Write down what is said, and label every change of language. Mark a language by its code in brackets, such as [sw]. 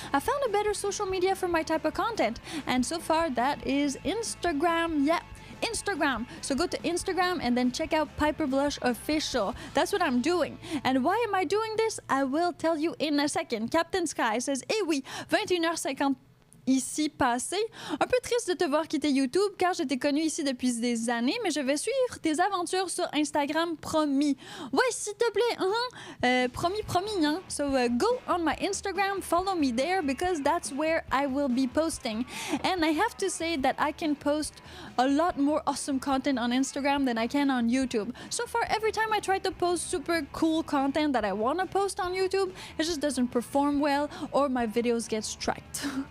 [en] I found a better social media for my type of content. And so far, that is Instagram. Yeah. Instagram. So go to Instagram and then check out Piper Blush Official. That's what I'm doing. And why am I doing this? I will tell you in a second. Captain Sky says, [fr] eh oui, 21h50 ici passé. Un peu triste de te voir quitter YouTube car je t'ai connu ici depuis des années, mais je vais suivre tes aventures sur Instagram, promis. Ouais, s'il te plaît. Promis, hein. [en] So go on my Instagram, follow me there because that's where I will be posting. And I have to say that I can post a lot more awesome content on Instagram than I can on YouTube. So far, every time I try to post super cool content that I want to post on YouTube, it just doesn't perform well or my videos get striked.